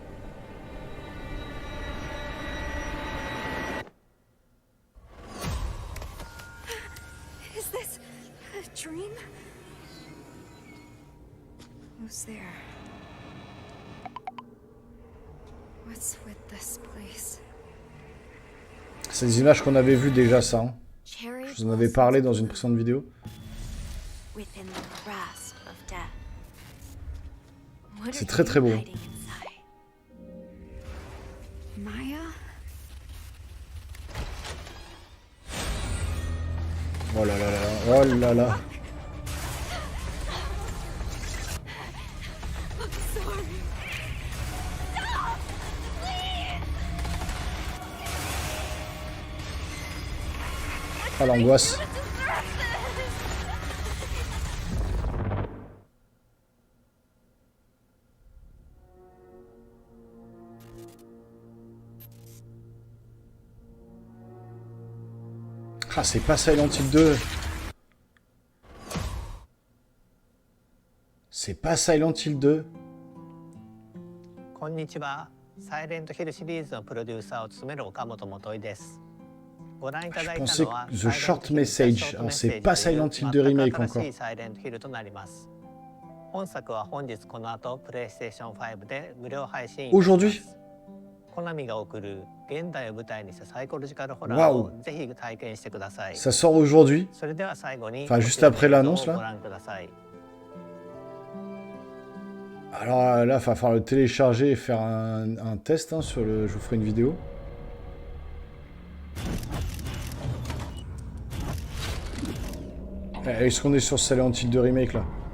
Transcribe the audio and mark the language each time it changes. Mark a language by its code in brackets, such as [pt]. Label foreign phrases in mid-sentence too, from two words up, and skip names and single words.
[en] Is this a dream? Who's there? What's with this place? [fr] C'est des images qu'on avait vues déjà, ça. Hein. Cherry Je vous en avais parlé dans une précédente vidéo. [en] within the grasp of death. What [fr] C'est [en] are [fr] très, très [en] you [fr] beau. [en] hiding inside? Maya? [fr] Oh là là là, oh là là. Ah, l'angoisse. Ah, c'est pas Silent Hill 2. C'est pas Silent Hill 2. [ja] こんにちは。サイレントヒルシリーズのプロデューサーを務める岡本元井です。ご覧いただいた [fr] Je pensais [ja] のは [fr] que The Short Message. Alors, c'est pas Silent Hill 2 Remake encore. [ja] サイレントヒルとなります。本作は本日この後プレイステーション5で無料配信いたします。 [fr] Aujourd'hui? [ja] コナミが送る現代を舞台にしたサイコロジカルホラーをぜひ体験してください。 [fr] Ça sort aujourd'hui. [ja] それでは最後に [fr] Enfin, juste après l'annonce, là. [ja] ご覧ください。 [fr] Alors là, il va falloir le télécharger et faire un test hein, sur le... Je vous ferai une vidéo. Est-ce qu'on est sur Silent Hill 2 Remake là?